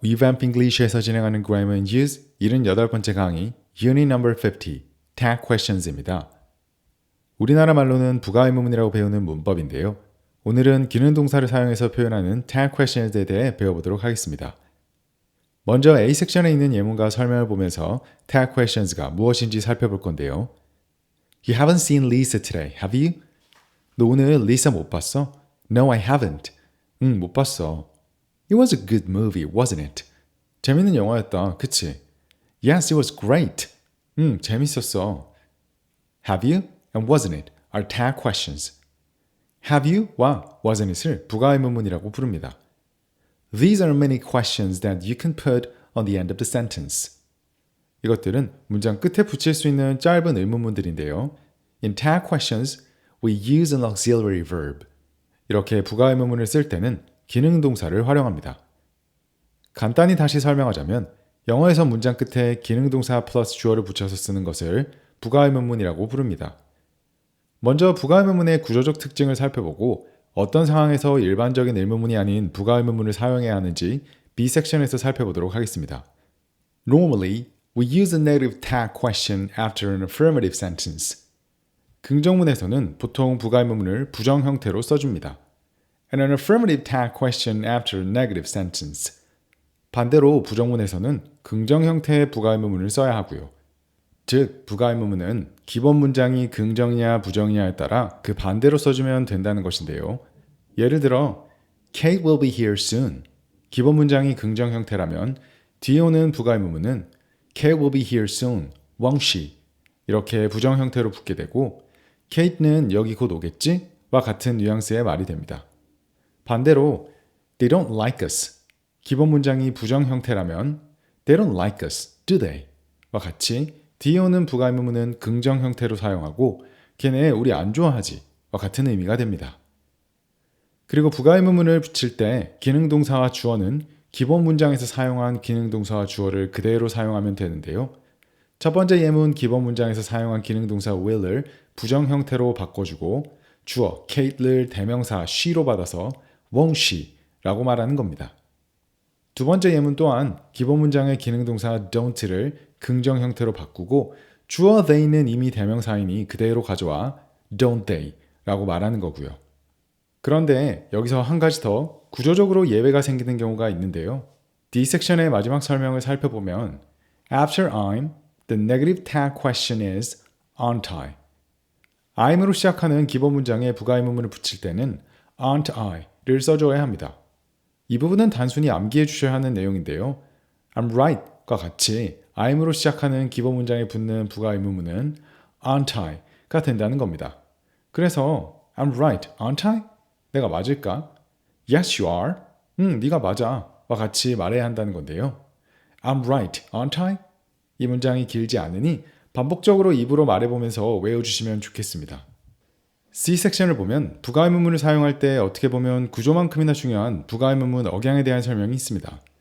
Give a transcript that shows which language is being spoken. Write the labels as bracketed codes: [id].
[ko] Revamp English에서 진행하는 Grammar and Use 78번째 강의 Unit Number 50 Tag Questions입니다. 우리나라 말로는 부가의문문이라고 배우는 문법인데요. 오늘은 기능동사를 사용해서 표현하는 Tag Questions에 대해 배워보도록 하겠습니다. 먼저 A 섹션에 있는 예문과 설명을 보면서 Tag Questions가 무엇인지 살펴볼 건데요. [en] You haven't seen Lisa today, have you? [ko] 너 오늘 리사 못 봤어? [en] No, I haven't. [ko] 응, 못 봤어. [en] It was a good movie, wasn't it? [ko] 재밌는 영화였다, 그치? [en] Yes, it was great. [ko] 재밌었어. [en] Have you and wasn't it are tag questions. [ko] Have you와 wasn't it을 부가의문문이라고 부릅니다. [en] These are many questions that you can put on the end of the sentence. [ko] 이것들은 문장 끝에 붙일 수 있는 짧은 의문문들인데요. [en] In tag questions, we use an auxiliary verb. [ko] 이렇게 부가의문문을 쓸 때는 기능동사를 활용합니다. 간단히 다시 설명하자면 영어에서 문장 끝에 기능동사 플러스 주어를 붙여서 쓰는 것을 부가의문문이라고 부릅니다. 먼저 부가의문문의 구조적 특징을 살펴보고 어떤 상황에서 일반적인 의문문이 아닌 부가의문문을 사용해야 하는지 B 섹션에서 살펴보도록 하겠습니다. [en] Normally, we use a negative tag question after an affirmative sentence. [ko] 긍정문에서는 보통 부가의문문을 부정 형태로 써줍니다. [en] And an affirmative tag question after a negative sentence. [ko] 반대로 부정문에서는 긍정 형태의 부가의문문을 써야 하고요. 즉, 부가의문문은 기본 문장이 긍정이냐 부정이냐에 따라 그 반대로 써주면 된다는 것인데요. 예를 들어, [en] Kate will be here soon. [ko] 기본 문장이 긍정 형태라면 뒤에 오는 부가의문문은 [en] Kate will be here soon, won't she? [ko] 이렇게 부정 형태로 붙게 되고 Kate는 여기 곧 오겠지? 와 같은 뉘앙스의 말이 됩니다. 반대로 [en] They don't like us. [ko] 기본 문장이 부정 형태라면 [en] They don't like us, do they? [ko] 와 같이 뒤에 오는 부가의문문은 긍정 형태로 사용하고 걔네 우리 안 좋아하지 와 같은 의미가 됩니다. 그리고 부가의문문을 붙일 때 기능동사와 주어는 기본 문장에서 사용한 기능동사와 주어를 그대로 사용하면 되는데요. 첫 번째 예문 기본 문장에서 사용한 기능동사 will을 부정 형태로 바꿔주고 주어 Kate를 대명사 she로 받아서 won't she 라고 말하는 겁니다. 두 번째 예문 또한 기본 문장의 기능동사 don't를 긍정 형태로 바꾸고 주어 they는 이미 대명사이니 그대로 가져와 don't they 라고 말하는 거고요. 그런데 여기서 한 가지 더 구조적으로 예외가 생기는 경우가 있는데요. D 섹션의 마지막 설명을 살펴보면 [en] After I'm, the negative tag question is aren't I? [ko] I'm으로 시작하는 기본 문장에 부가의문문을 붙일 때는 aren't I를 써줘야 합니다. 이 부분은 단순히 암기해 주셔야 하는 내용인데요. I'm right과 같이 I'm으로 시작하는 기본 문장에 붙는 부가의문문은 aren't I가 된다는 겁니다. [en] 그래서 I'm right, aren't I? [ko] 내가 맞을까? [en] Yes, you are. [ko] 네가 맞아. 와 같이 말해야 한다는 건데요. [en] I'm right, aren't I? [ko] 이 문장이 길지 않으니 반복적으로 입으로 말해보면서 외워주시면 좋겠습니다. C 섹션을 보면 부가의문문을 사용할 때 어떻게 보면 구조만큼이나 중요한 부가의문문 억양에 대한 설명이 있습니다.